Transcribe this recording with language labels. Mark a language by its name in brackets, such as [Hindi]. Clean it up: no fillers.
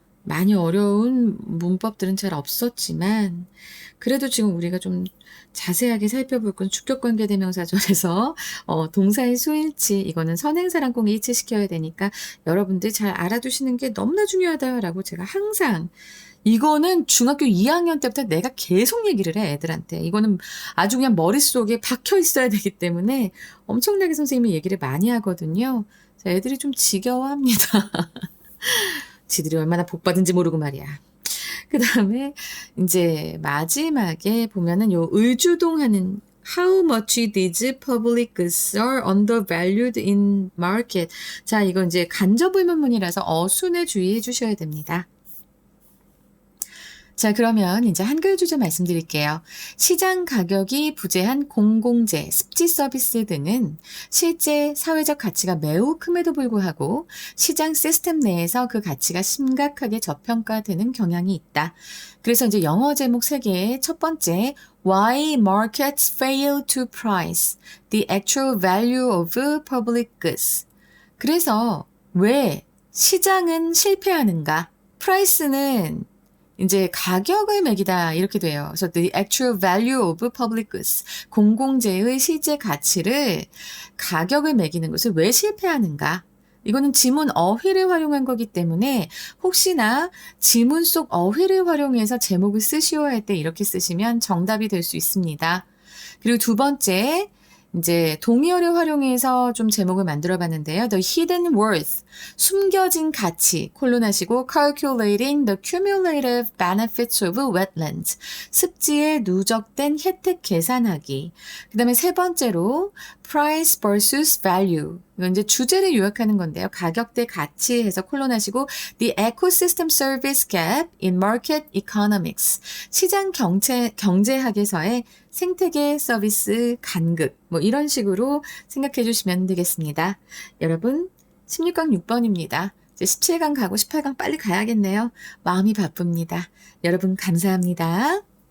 [Korean] 많이 어려운 문법들은 잘 없었지만 그래도 지금 우리가 좀 자세하게 살펴볼 건 주격관계 대명사절에서 동사의 수일치, 이거는 선행사랑 꼭 일치시켜야 되니까 여러분들 잘 알아두시는 게 너무나 중요하다라고 제가 항상, 이거는 중학교 2학년 때부터 내가 계속 얘기를 해, 애들한테. 이거는 아주 그냥 머릿속에 박혀 있어야 되기 때문에 엄청나게 선생님이 얘기를 많이 하거든요. 애들이 좀 지겨워합니다. 지들이 얼마나 복받은지 모르고 말이야. 그 다음에 이제 마지막에 보면은 요 의주동하는 [English] How much these public goods are undervalued in market. [Korean] 자, 이건 이제 간접 의문문이라서 어순에 주의해 주셔야 됩니다. 자, 그러면 이제 한글 주제 말씀드릴게요. 시장 가격이 부재한 공공재, 습지 서비스 등은 실제 사회적 가치가 매우 큼에도 불구하고 시장 시스템 내에서 그 가치가 심각하게 저평가되는 경향이 있다. 그래서 이제 영어 제목 3개의 첫 번째, [English] Why markets fail to price the actual value of public goods. [Korean] 그래서 왜 시장은 실패하는가? 프라이스는 이제 가격을 매기다 이렇게 돼요. 그래서 [English] the actual value of public goods. [Korean] 공공재의 실제 가치를 가격을 매기는 것을 왜 실패하는가? 이거는 지문 어휘를 활용한 거기 때문에 혹시나 지문 속 어휘를 활용해서 제목을 쓰시오 할 때 이렇게 쓰시면 정답이 될 수 있습니다. 그리고 두 번째, 이제 동의어를 활용해서 좀 제목을 만들어 봤는데요. [English] The hidden worth, [Korean] 숨겨진 가치, 콜론하시고 [English] calculating the cumulative benefits of wetlands, [Korean] 습지의 누적된 혜택 계산하기. 그 다음에 세 번째로 [English] price versus value. [Korean] 이건 이제 주제를 요약하는 건데요. 가격 대 가치 해서 콜론하시고 [English] the ecosystem service gap in market economics. [Korean] 시장 경제학에서의 생태계 서비스 간극. 뭐 이런 식으로 생각해 주시면 되겠습니다. 여러분 16강 6번입니다. 이제 17강 가고 18강 빨리 가야겠네요. 마음이 바쁩니다. 여러분 감사합니다.